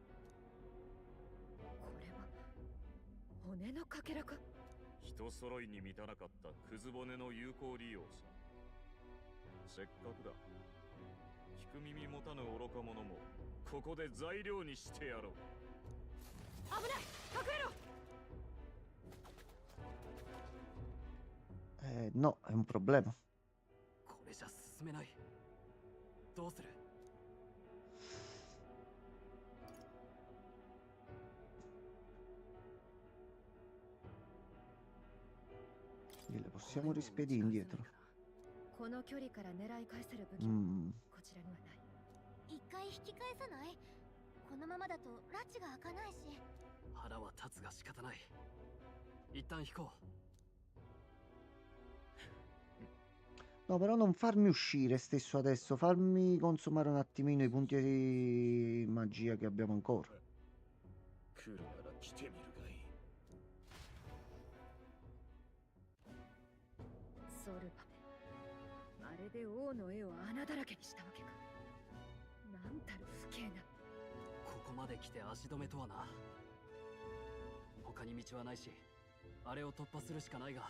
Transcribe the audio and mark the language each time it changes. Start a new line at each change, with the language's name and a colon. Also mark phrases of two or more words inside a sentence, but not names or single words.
Japanese: これは骨のかけらか。人揃いに満たなかったクズ骨の有効利用さ。せっかくだ。聞く耳持たぬ愚か者もここで材料にしてやろう。危ない、隠れろ。
Italian: No, è un problema.
Japanese: これじゃ進めない。どうする。
Italian: Le possiamo rispedire indietro.
Japanese: この距離から狙い返せる武器 Mm. こちらにはない。一回引き返さない？このままだと拉致が開かないし。腹は立つが仕方ない。一旦引こう。
Italian: No, però non farmi uscire stesso adesso, farmi consumare un attimino i punti di magia che abbiamo ancora.
Japanese: 来るなら来てみるがいい。ソルバメ、あれで王の絵を穴だらけにしたわけか。なんたる不敬な。ここまで来て足止めとはな。他に道はないし、あれを突破するしかないが。